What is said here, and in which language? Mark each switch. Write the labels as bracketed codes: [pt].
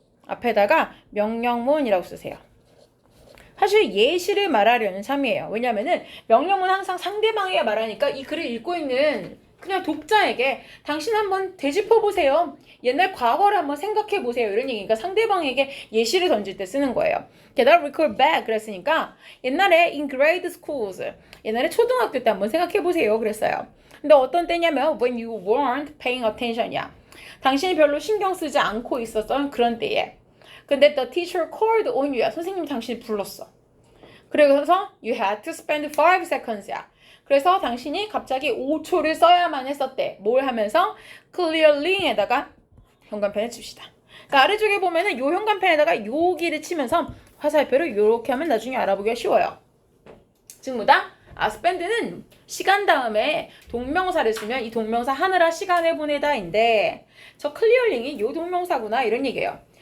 [ko] 앞에다가 명령문이라고 쓰세요. 사실 예시를 말하려는 참이에요. 왜냐면은 명령문은 항상 상대방에게 말하니까 이 글을 읽고 있는 그냥 독자에게 당신 한번 되짚어 보세요. 옛날 과거를 한번 생각해 보세요. 이런 얘기니까 상대방에게 예시를 던질 때 쓰는 거예요. 게다가 [en] recall back [ko] 그랬으니까 옛날에 [en] in grade schools [ko] 옛날에 초등학교 때 한번 생각해 보세요. 그랬어요. 근데 어떤 때냐면 [en] when you weren't paying attention이야. [ko] 당신이 별로 신경 쓰지 않고 있었던 그런 때에. [en] 근데 the teacher called on you야. [ko] 선생님이 당신을 불렀어. [en] 그래서 you had to spend 5 seconds야. [ko] 그래서 당신이 갑자기 5초를 써야만 했었대. 뭘 하면서? clearly에다가 현관펜을 칩시다. 그러니까 아래쪽에 보면은 요 현관펜에다가 여기를 치면서 화살표를 요렇게 하면 나중에 알아보기가 쉬워요. 즉 뭐다? spend는 시간 다음에 동명사를 쓰면 이 동명사 하느라 시간을 보내다인데 저 clearly이 요 동명사구나 이런 얘기예요.